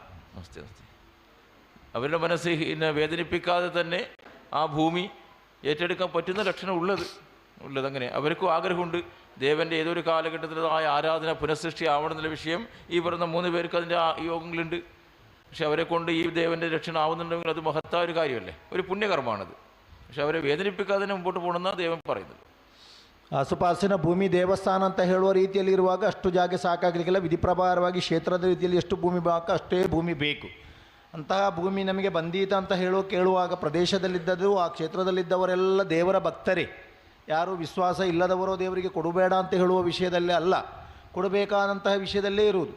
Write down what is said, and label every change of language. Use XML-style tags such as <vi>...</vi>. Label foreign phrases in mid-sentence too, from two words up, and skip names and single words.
<ml>അവരുടെ മനസ്സ് വേദനിപ്പിക്കാതെ തന്നെ ആ ഭൂമി ഏറ്റെടുക്കാൻ പറ്റുന്ന ലക്ഷണം ഉള്ളതങ്ങനെ. അവർക്കും ആഗ്രഹമുണ്ട് ദേവൻ്റെ ഏതൊരു കാലഘട്ടത്തിലതായ ആരാധന പുനഃസൃഷ്ടി ആവണമെന്നുള്ള വിഷയം ഈ പറയുന്ന 3 പേർക്ക് അതിൻ്റെ യോഗങ്ങളുണ്ട്. പക്ഷെ അവരെ കൊണ്ട് ഈ ദേവൻ്റെ രക്ഷണം ആവുന്നുണ്ടെങ്കിൽ അത് മഹത്തായ ഒരു കാര്യമല്ലേ, ഒരു പുണ്യകർമ്മമാണത്. പക്ഷെ അവരെ വേദനിപ്പിക്കാതെ മുമ്പോട്ട് പോകണമെന്നാണ് ദേവൻ പറയുന്നത്.</ml> <kn>ಆಸುಪಾಸಿನ ಭೂಮಿ ದೇವಸ್ಥಾನ ಅಂತ ಹೇಳುವ ರೀತಿಯಲ್ಲಿ ಇರುವಾಗ ಅಷ್ಟು ಜಾಗ ಸಾಕಾಗಲಿಕ್ಕಿಲ್ಲ. ವಿಧಿ ಪ್ರಕಾರವಾಗಿ ಕ್ಷೇತ್ರದ ರೀತಿಯಲ್ಲಿ ಎಷ್ಟು ಭೂಮಿ ಬೇಕು ಅಷ್ಟೇ ಭೂಮಿ ಬೇಕು. ಅಂತಹ ಭೂಮಿ ನಮಗೆ ಬಂದೀತ ಅಂತ ಕೇಳುವಾಗ ಪ್ರದೇಶದಲ್ಲಿದ್ದದ್ದು ಆ ಕ್ಷೇತ್ರದಲ್ಲಿದ್ದವರೆಲ್ಲ ದೇವರ ಭಕ್ತರೇ. ಯಾರು ವಿಶ್ವಾಸ ಇಲ್ಲದವರೋ ದೇವರಿಗೆ ಕೊಡಬೇಡ ಅಂತ ಹೇಳುವ ವಿಷಯದಲ್ಲೇ ಅಲ್ಲ, ಕೊಡಬೇಕಾದಂತಹ ವಿಷಯದಲ್ಲೇ ಇರುವುದು.</kn>